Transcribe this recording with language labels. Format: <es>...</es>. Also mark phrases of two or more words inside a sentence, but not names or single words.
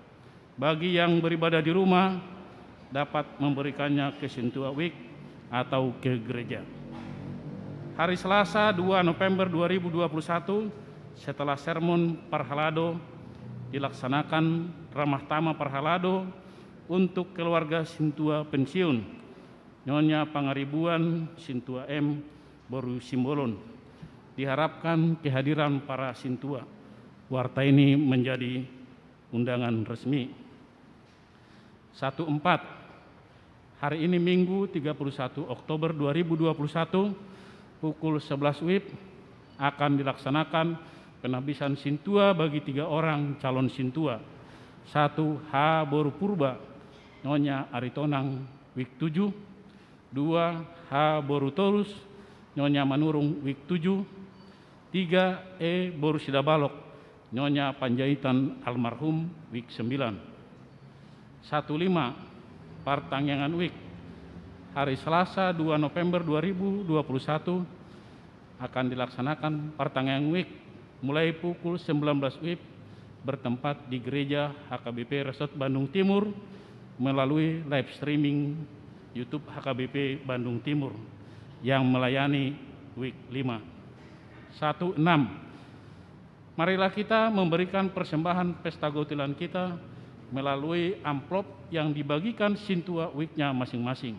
<id>Bagi yang beribadah di rumah, dapat memberikannya ke Sintua Week atau ke gereja. Hari Selasa 2 November 2021 setelah sermon Parhalado dilaksanakan ramah tamah Parhalado untuk keluarga Sintua pensiun Nyonya Pangaribuan Sintua M. Boru Simbolon. Diharapkan kehadiran para Sintua. Warta ini menjadi undangan resmi. 14. Hari ini Minggu 31 Oktober 2021 pukul 11 WIB akan dilaksanakan penabisan Sintua bagi 3 orang calon Sintua. 1. H. Boru Purba Nyonya Aritonang WIK 7. 2. H. Boru Torus Nyonya Manurung WIK 7. 3. E. Boru Sidabalok Nyonya Panjaitan almarhum WIK 9. 15. Partangyangan WIK hari Selasa 2 November 2021 akan dilaksanakan Partangyangan WIK mulai pukul 19 WIB bertempat di Gereja HKBP Resort Bandung Timur melalui live streaming YouTube HKBP Bandung Timur yang melayani WIK 5. 16. Marilah kita memberikan persembahan pesta gautilan kita melalui amplop yang dibagikan Sintua Week-nya masing-masing.</id>